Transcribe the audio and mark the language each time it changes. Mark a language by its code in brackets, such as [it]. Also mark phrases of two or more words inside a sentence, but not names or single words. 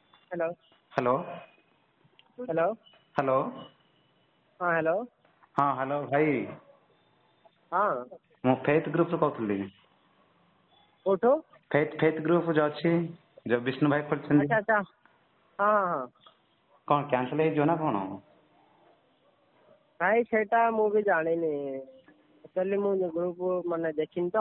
[or] हेलो हेलो हेलो हेलो हाँ हेलो हाँ हेलो भाई हाँ ମୁଁ ଫେଥ୍ ଗ୍ରୁପରୁ କହୁଥିଲି। କୋଉଠୁ? ଫେଥ୍ ଗ୍ରୁପ ଯୋଉ ଅଛି, ଯୋଉ ବିଷ୍ଣୁ ଭାଇ ଖୋଲିଛନ୍ତି, ଆଚ୍ଛା ଆଚ୍ଛା ହଁ ହଁ କଣ କ୍ୟାନସଲ ହେଇଯିବ ନା କଣ? ଭାଇ ସେଇଟା ମୁଁ ବି ଜାଣିନି। ଆକ୍ଚୁଆଲି ମୁଁ ଗ୍ରୁପ ମାନେ ଦେଖିନି ତ,